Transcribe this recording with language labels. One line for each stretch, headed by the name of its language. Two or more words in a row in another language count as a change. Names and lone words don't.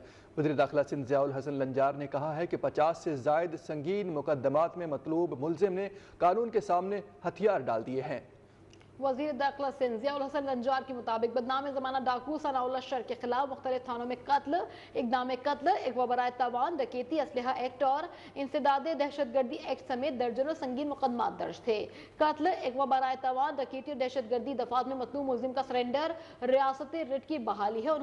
Urdu: وزیر داخلہ سندھ ضیاء الحسن لنجار نے کہا ہے کہ 50 سے زائد سنگین مقدمات میں مطلوب ملزم نے قانون کے سامنے ہتھیار ڈال دیے ہیں. وزیر داخلہ سندھ ضیاء الحسن لنجار کے مطابق بدنام زمانہ ڈاکو ثناء اللہ شر کے خلاف مختلف تھانوں میں قتل، اقدام قتل، اغوا برائے تاوان، ڈکیتی، اسلحہ ایکٹ اور انسداد دہشت گردی ایکٹ سمیت درجنوں سنگین مقدمات درج تھے. قتل، اغوا برائے تاوان، ڈکیتی اور دہشت گردی دفعات میں مطلوب ملزم کا سرینڈر ریاستی رٹ کی بحالی ہے.